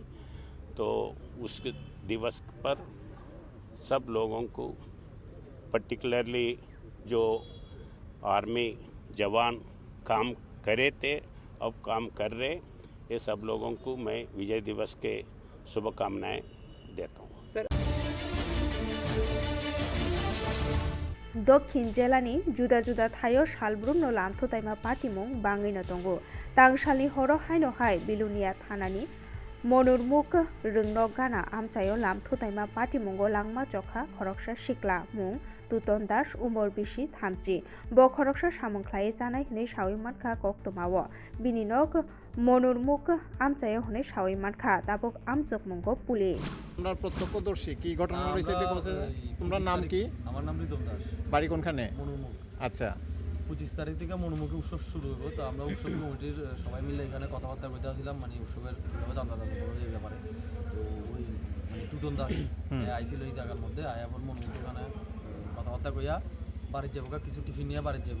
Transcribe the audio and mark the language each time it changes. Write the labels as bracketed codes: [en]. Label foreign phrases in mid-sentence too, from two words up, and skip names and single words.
[hi] तो उस दिवस पर सब लोगों को पर्टिकुलरली जो आर्मी जवान काम करे थे अब काम कर रहे, ये सब लोगों को मैं विजय दिवस के शुभकामनाएं देता हूँ। [trp] दक्षिण जिलानि जुदा जुदा थायो सालब्रुमनो लामथुथायमा पार्टीमुं बाङैनो दंगो तांसालनि हरो हायनो हाय बिलुनिया थानानि मनोरमुख रोंनो गाना आमचायो लामथुथायमा पार्टीमुंगो लांमा जखा खरकसा सिक्ला मुं तुतन दास उमर बिसि थामचि ब खरकसा सामंख्लायै जानाय हनै सावै मानखा कक्तमावो बिनि नक मनोरमुख आमचायो हनै सावै मानखा दाबक आमजक मुंगो पुलिस। [bn] আমরা প্রত্যক্ষদর্শী কি ঘটনা রয়েছে একটু বলতে তোমার নাম কি? আমার নাম রিদম দাস। বাড়ি কোনখানে? মনোরমুখ। আচ্ছা 25 তারিখ থেকে মনোরমুখে উৎসব শুরু হইব, তো আমরা উৎসব কমিটির সবাই মিলে এখানে কথাবার্তা বলতে আসছিলাম, মানে উৎসবের কীভাবে চাঁদা এই ব্যাপারে। তো ওই মানে টুটন দাস আইছিল এই জায়গার মধ্যে আয়াপর মনোরমুখ ওখানে কথাবার্তা কইয়া বাড়ির যাবো, কিছু টিফিন নিয়ে বাড়ির যাবো।